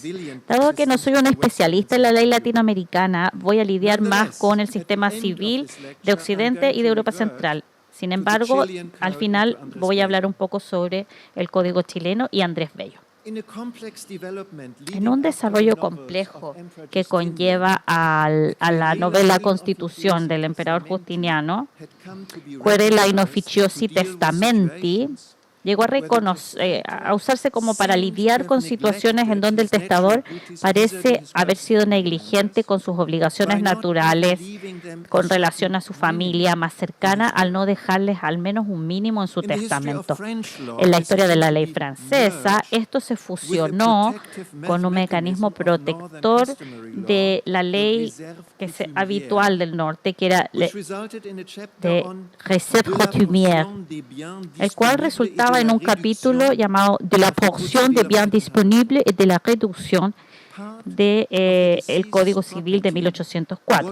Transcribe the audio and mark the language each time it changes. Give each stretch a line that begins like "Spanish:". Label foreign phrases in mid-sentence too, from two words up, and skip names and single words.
Spanish: Dado que no soy un especialista en la ley latinoamericana, voy a lidiar más con el sistema civil de Occidente y de Europa Central. Sin embargo, al final voy a hablar un poco sobre el Código chileno y Andrés Bello. En un desarrollo complejo que conlleva a la novela Constitución del emperador Justiniano,
Latin: querela in officiosi testamenti,
Spanish: llegó a usarse como para lidiar con situaciones en donde el testador parece haber sido negligente con sus obligaciones naturales con relación a su familia más cercana al no dejarles al menos un mínimo en su testamento. En la historia de la ley francesa, esto se fusionó con un mecanismo protector de la ley habitual del norte, que era de
French: réserve coutumière,
Spanish: el cual resultaba en un capítulo llamado de la porción de
French: biens disponibles
Spanish: y de la reducción del Código Civil de 1804.